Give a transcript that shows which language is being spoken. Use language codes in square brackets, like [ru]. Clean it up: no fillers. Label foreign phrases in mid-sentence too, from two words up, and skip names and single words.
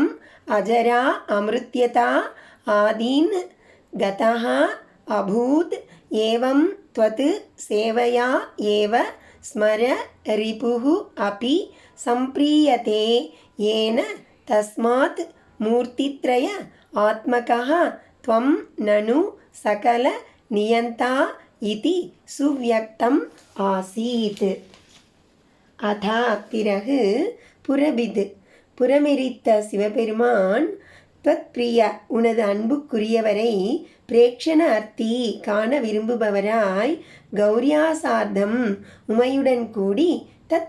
[sa] अजरा अमृत्यता आदीन् गतः अभूत् एवं त्वत् सेवया एव स्मर रिपुः अपि सम्प्रीयते येन तस्मात् मूर्तित्रय आत्मकः त्वं ननु सकल नियन्ता इति सुव्यक्तम् आसीत्। [ta] அதா பிறகு புரபிது புறமெரித்த சிவபெருமான் [sa] त्वत् प्रिय [ta] உனது அன்புக்குரியவரை பிரேக்ஷண அர்த்தி காண விரும்புபவராய் கௌரியாசார்த்தம் உமையுடன் கூடி தத்